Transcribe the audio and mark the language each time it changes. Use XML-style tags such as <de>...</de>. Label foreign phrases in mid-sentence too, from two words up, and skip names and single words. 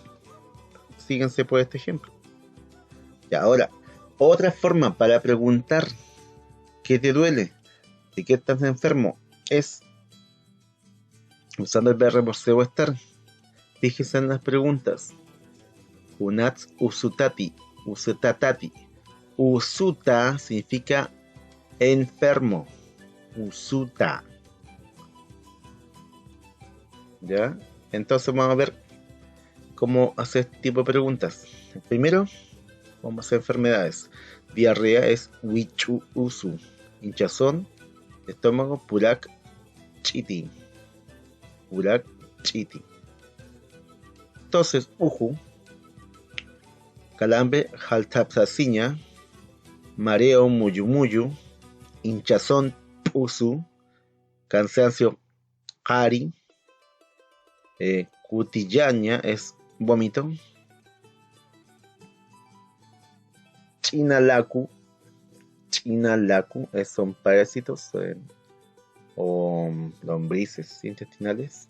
<es>Síganse por este ejemplo. Y ahora, otra forma para preguntar ¿qué te duele? ¿De qué estás enfermo? Es usando el verbo ser o estar. Fíjese en las preguntas.</es> <ay>Unats usutati, usutatati.</ay> <es>Usuta significa enfermo. Usuta. ¿Ya? Entonces vamos a ver cómo hacer este tipo de preguntas. Primero, vamos a hacer enfermedades. Diarrea es</es> <ay>wichu usu.</ay> <es>Hinchazón, estómago,</es> <ay>purak chiti. Purak chiti.</ay> <es>Entonces, uju, calambre, jaltapsaciña, mareo, muyumuyu, hinchazón, pusu, cansancio,</es> <ay>hari, cutillaña</ay> <es>es vómito, chinalaku son parásitos o lombrices intestinales.</es>